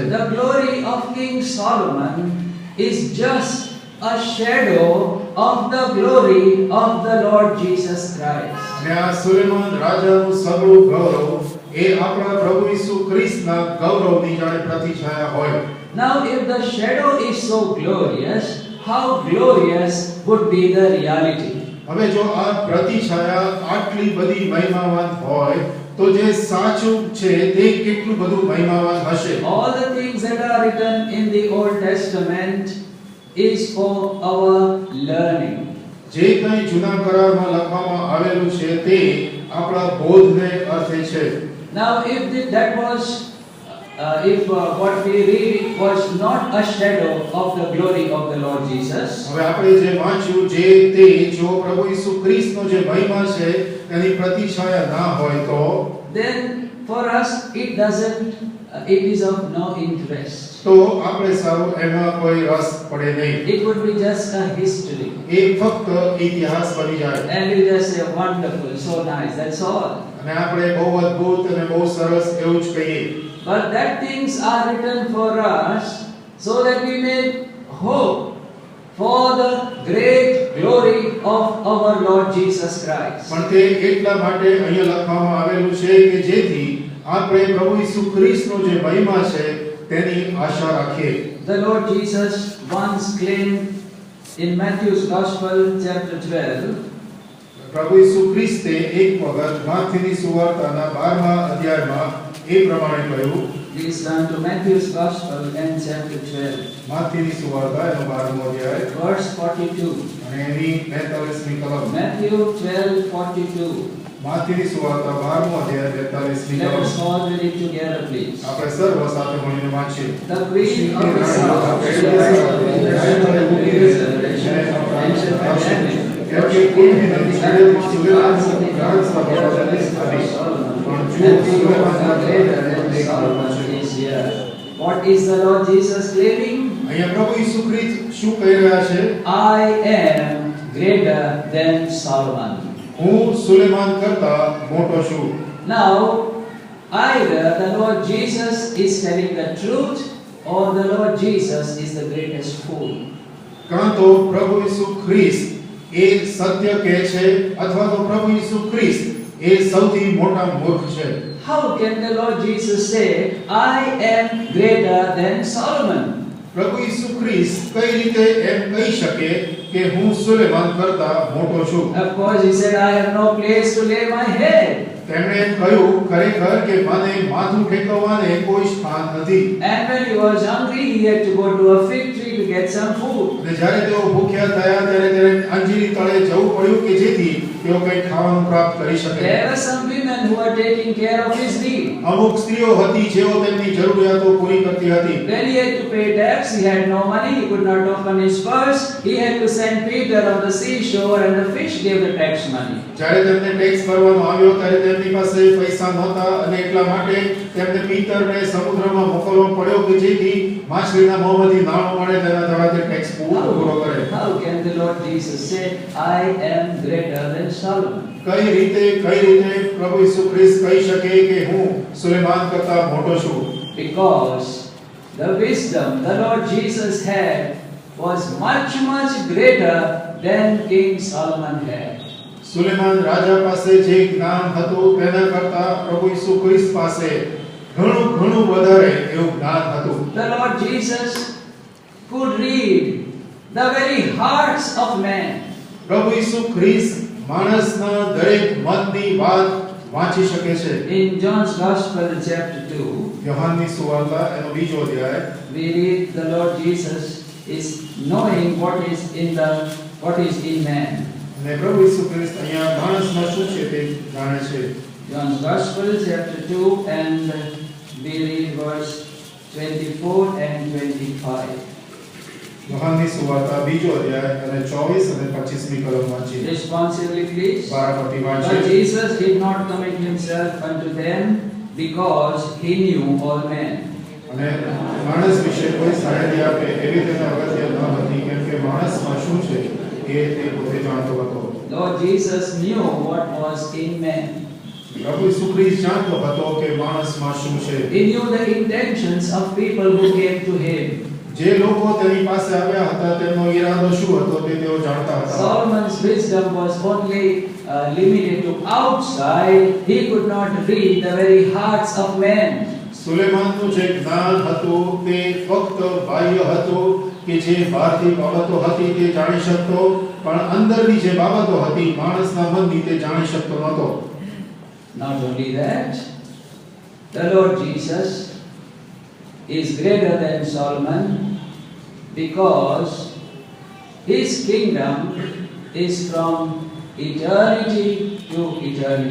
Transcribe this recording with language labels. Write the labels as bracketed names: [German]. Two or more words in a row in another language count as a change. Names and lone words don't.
[English] The glory of King Solomon is just a shadow of the glory of the Lord Jesus Christ. [Gujarati] અને આ સુલેમાન રાજાનું સગળું ગૌરવ એ આપણા પ્રભુ ઈસુ ખ્રિસ્તના ગૌરવની જાણે પ્રતિછાયા હોય. [English] Now if the shadow is so glorious, how glorious would be the reality? [Gujarati] હવે જો આ પ્રતિછાયા આટલી બધી મહિમાવાન હોય તો જે સાચું છે તે કેટલું બધું મહિમાવાન હશે. [English] All the things that are written in the Old Testament is for our learning. [Gujarati] જે કંઈ જૂના કરારમાં લખવામાં આવેલું છે તે આપણા બોધને અર્થે છે. [English] Now if that was if what we read was not a shadow of the glory of the Lord Jesus, [Gujarati] હવે આપણે જે વાંચ્યું જો પ્રભુ ઈસુ ખ્રિસ્તનો જે મહિમા છે તેની પ્રતિછાયા ના હોય તો [English] then for us it is of no interest. [Gujarati] તો આપણે સાવ એમાં કોઈ રસ પડે નહીં. [English] It would be just a history. [Gujarati] એ ફક્ત ઇતિહાસ બની જાય. [English] And we just say wonderful, so nice, that's all. [Gujarati] અને આપણે બહુ અદ્ભુત અને બહુ સરસ એવું જ કહીએ. [English] But that things are written for us so that we may hope for the great glory of our Lord Jesus Christ. [Gujarati] પણ તે એટલા માટે અહીંયા લખવામાં આવેલું છે કે જેથી આપણે પ્રભુ ઈસુ ખ્રિસ્તનો જે મહિમા છે તેની આશા રાખીએ. [English] The Lord Jesus once claimed in Matthew's Gospel chapter 12, [Gujarati] પ્રભુ ઈસુ ખ્રિસ્તે એક વખત માથીની સુવાર્તાના 12મા અધ્યાયમાં એ પ્રમાણે કહ્યું. [English] please turn to Matthew's Gospel and chapter 12, [Gujarati] માથીની સુવાર્તા એનો 12મો અધ્યાય [English] verse 42. [Gujarati] અને એની 42મી કલમ. [English] Matthew 12:42. [Gujarati] માથીની સુવાર્તા 12મો અધ્યાય 42મી [English] Let [Gujarati] કલમ. [English] us all read it together, please. [Gujarati] આપણે સર્વ સાથે મળીને વાંચીએ. [English] The queen of the south shall rise up in the resurrection and shall command it. [Gujarati] કેમ કે કોઈની નથી છેડેથી સુલેમાનનો રાજસભા બધાને આવી. પણ જો સુલેમાનના [English] greater than Solomon is here. What is the Lord Jesus claiming? [Gujarati] અહીંયા પ્રભુ ઈસુ ખ્રિસ્ત શું કહી રહ્યા છે? [English] I am greater than Solomon. [Gujarati] હું સુલેમાન કરતા મોટો છું. [English] Now, either the Lord Jesus is telling the truth or the Lord Jesus is the greatest fool. [Gujarati] કાં તો પ્રભુ ઈસુ ખ્રિસ્ત એ સત્ય કહે છે અથવા તો પ્રભુ ઈસુ ખ્રિસ્ત એ સૌથી મોટા મૂર્ખ છે. [English] How can the Lord Jesus say, I am greater than Solomon? [Gujarati] પ્રભુ ઈસુ ખ્રિસ્ત કઈ રીતે એમ કહી શકે કે હું સુલેમાન કરતા મોટો છું? [English] Of course, he said, I have no place to lay my head. [Gujarati] તેમણે કહ્યું ખરેખર કે મને માથું ઠેકવવાને કોઈ સ્થાન નથી. [English] And when he was hungry, he had to go to a fig tree to get some food. [Gujarati] અને જ્યારે તેઓ ભૂખ્યા થયા ત્યારે તેને અંજીરી તળે જવું પડ્યું કે જેથી તેઓ કંઈ ખાવાનું પ્રાપ્ત કરી શકે. [English] There were some women who were taking care of his need. [Gujarati] અમુક સ્ત્રીઓ હતી જેઓ તેમની જરૂરિયાતો પૂરી કરતી હતી. [English] When he had to pay tax, he had no money, he could not open his purse. He had to send Peter on the seashore and the fish gave the tax money. [Gujarati] જ્યારે તેમને ટેક્સ ભરવાનો આવ્યો ત્યારે તેમની પાસે પૈસા નહોતા અને એટલા માટે તેમને પીતરને સમુદ્રમાં મોકલવો પડ્યો કે જેથી માછલીના મોંમાંથી નાણું મળે તેના દ્વારા તે ટેક્સ પૂરો કરે. [English] How can the Lord Jesus say, I am greater than Solomon? [Gujarati] કઈ રીતે પ્રભુ ઈસુ ખ્રિસ્ત કહી શકે કે હું સુલેમાન કરતા મોટો છું? [English] Because the wisdom the Lord Jesus had was much, much greater than King Solomon had. [Gujarati] સુલેમાન રાજા પાસે જે જ્ઞાન હતું તેના કરતા પ્રભુ ઈસુ ખ્રિસ્ત પાસે ઘણું વધારે એવું જ્ઞાન હતું. [English] The Lord Jesus could read the very hearts of man. [Gujarati] પ્રભુ ઈસુ ખ્રિસ્ત માણસના દરેક મનની વાત વાંચી શકે છે. [English] In John's Gospel chapter 2, [Gujarati] યોહાનની સુવાર્તા એનો 2જો અધ્યાય [English] we read the Lord Jesus is knowing what is in man. [Gujarati] અને પ્રભુ ઈસુ ખ્રિસ્ત અહીંયા માણસમાં શું છે તે જાણે છે. [English] John's Gospel chapter 2 and we read verse 24 and 25. [Gujarati] યોહાનની સુવાર્તા 2જો અધ્યાય અને 24 અને 25મી કલમ વાંચીએ. [English] Responsively, please. [Gujarati] બારાપતિ [English] But [Gujarati] વાંચીએ. [English] Jesus did not commit himself unto them because he knew all men. [Gujarati] અને માણસ વિશે કોઈ સાહેબી આપે એવી તેને અગત્ય ન હતી કેમ કે માણસમાં શું છે એ તે પોતે જાણતો હતો. [English] Lord Jesus knew what was in man. [Gujarati] પ્રભુ ઈસુ ખ્રિસ્ત જાણતો હતો કે માણસમાં શું છે. [English] He knew the intentions of people who came to him. [Gujarati] જે લોકો તેની પાસે આવ્યા હતા તેમનો ઈરાદો શું હતો તે તેઓ જાણતા હતા. [English] Solomon's wisdom was only limited to outside. He could not read the very hearts of men. [Gujarati] સુલેમાનનું જે જ્ઞાન હતું તે ફક્ત બાહ્ય હતું કે જે બહારની બાબતો હતી તે જાણી શકતો પણ અંદરની જે બાબતો હતી માણસના મનની તે જાણી શકતો નહોતો. [English] Not only that, the Lord Jesus is greater than Solomon because his kingdom is from eternity to eternity.